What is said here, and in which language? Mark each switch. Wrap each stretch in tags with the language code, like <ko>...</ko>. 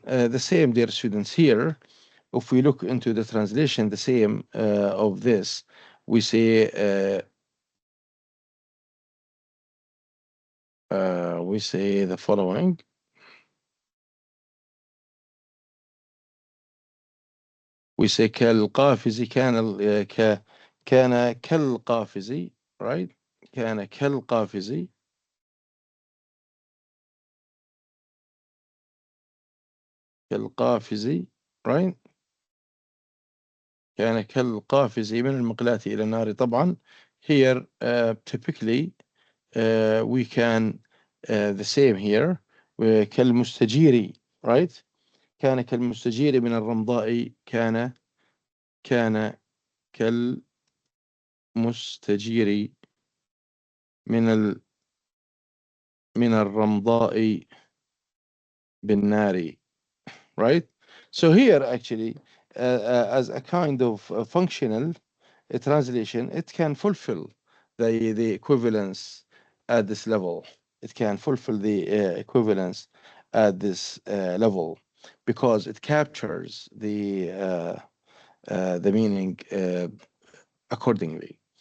<en>The same, dear students, here, if we look into the translation, the same of this, we say the following.</en> <ar>We say كالقافز كان كالقافز, right? كان كالقافز كالقافز, right? كان كالقافز من المقلاة إلى النار.</ar> <en>طبعا here typically we can the same here كالمستجير, right?</en> <ar>كان كالمستجير من الرمضاء كان كالمستجير من من الرمضاء بالنار, right?</ar> <en>So here actually as a kind of functional translation, it can fulfill the equivalence at this level. It can fulfill the equivalence at this level because it captures the meaning accordingly.</en>